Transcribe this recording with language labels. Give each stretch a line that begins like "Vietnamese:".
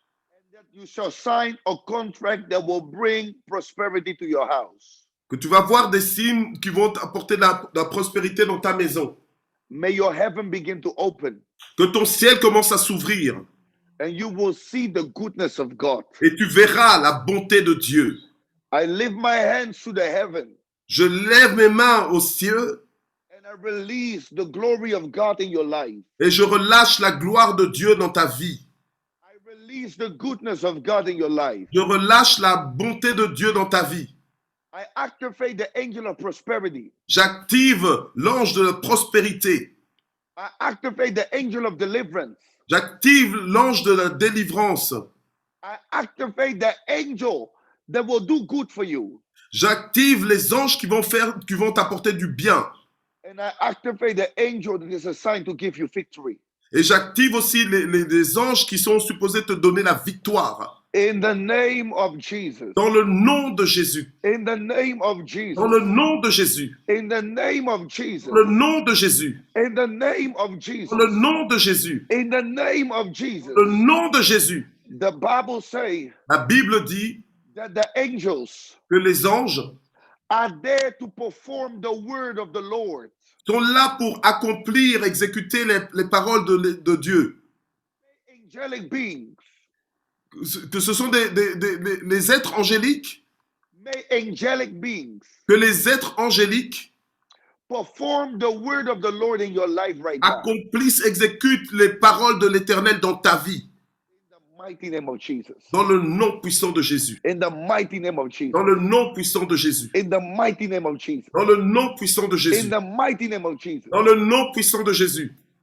English: And that you shall sign a contract that will bring prosperity to your house.
French: Que tu vas voir des signes qui vont apporter la prospérité dans ta maison.
English: May your heaven begin to open.
French: Que ton ciel commence à s'ouvrir.
English: And you will see the goodness of God.
French: Et tu verras la bonté de Dieu.
English: I lift my hands to the heaven.
French: Je lève mes mains aux cieux.
English: And I release the glory of God in your life.
French: Et je relâche la gloire de Dieu dans ta vie.
English: I release the goodness of God in your life.
French: Je relâche la bonté de Dieu dans ta vie.
English: I activate the angel of prosperity.
French: J'active l'ange de la prospérité.
English: I activate the angel of deliverance.
French: J'active l'ange de la délivrance.
English: I activate the angel that will do good for you.
French: J'active les anges qui vont t'apporter du bien.
English: And I activate the angel that is assigned to give you victory.
French: Et j'active aussi les anges qui sont supposés te donner la victoire.
English: In the name of Jesus.
French: Dans le nom de Jésus.
English: In the name of Jesus.
French: Dans le nom de Jésus.
English: In the name of Jesus.
French: Dans le nom de Jésus.
English: In the name of Jesus.
French: Dans le nom de Jésus.
English: In the name of Jesus.
French: Le nom de Jésus.
English: The Bible says
French: La Bible dit
English: that the angels
French: que les anges
English: are there to perform the word of the Lord.
French: sont là pour accomplir, exécuter les paroles de Dieu.
English: Angelic beings.
French: Que ce sont les êtres angéliques.
English: May angelic beings
French: Que les êtres angéliques
English: perform the word of the Lord in your life right now.
French: accomplissent, exécutent les paroles de l'Éternel dans ta vie.
English: In the mighty name of Jesus.
French: Dans le nom puissant de Jésus.
English: In the mighty name of Jesus.
French: Dans le nom puissant de Jésus.
English: In the mighty name of Jesus.
French: Dans le nom puissant de Jésus.
English: In the mighty name of Jesus.
French: Dans le nom puissant de Jésus.